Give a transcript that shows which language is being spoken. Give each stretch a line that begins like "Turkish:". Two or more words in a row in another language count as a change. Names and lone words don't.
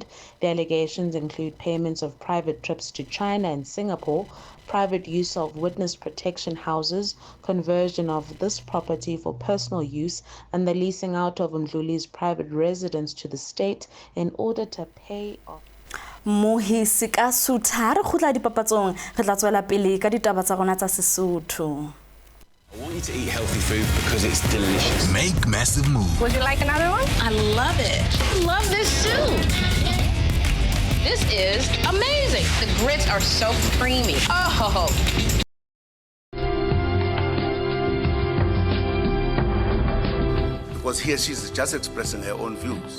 English: The allegations include payments of private trips to China and Singapore, private use of witness protection houses, conversion of this property for personal use, and the leasing out of Mdluli's private residence to the state in order to pay off.
Southern Sotho: Mohisi ka Sutha re khutla dipapatsong re tla tswela pele ka ditaba tsa rona tsa Sesotho.
English: I want you to eat healthy food because it's delicious. Make massive moves. Would you like another one? I love it. I love this soup. This is amazing. The grits are so creamy. Oh. Because here she's just expressing her own views,